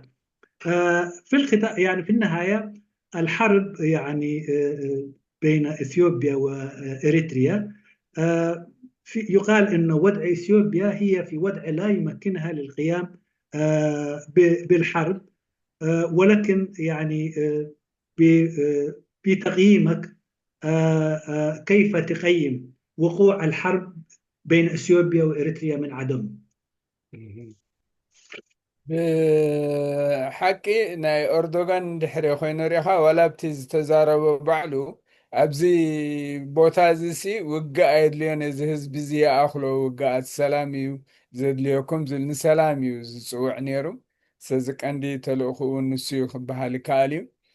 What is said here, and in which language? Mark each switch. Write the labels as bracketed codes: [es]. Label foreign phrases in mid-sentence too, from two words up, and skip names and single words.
[ar] في الختام يعني في النهاية الحرب يعني بين إثيوبيا وإريتريا، يقال أن وضع إثيوبيا هي في وضع لا يمكنها للقيام بالحرب، ولكن يعني بتقييمك كيف تقيم وقوع الحرب بين إثيوبيا وإريتريا من عدم؟ [ti] ብሓቂ ናይ ኤርዶጋን ድሕሪ ኮይኑ ሪኻ ዋላ ብቲ ዝተዛረበ ባዕሉ ኣብዚ ቦታ እዚ ሲ ውግእ ኣየድልዮን እዚ ህዝቢ እዚ ኣኽሎ ውግኣት ሰላም እዩ ዘድልየኩም ዝብል ንሰላም እዩ ዝፅውዕ ነይሩ። ስለዚ ቀንዲ ተልእኹ እውን ንሱ እዩ ክበሃል ይከኣል እዩ።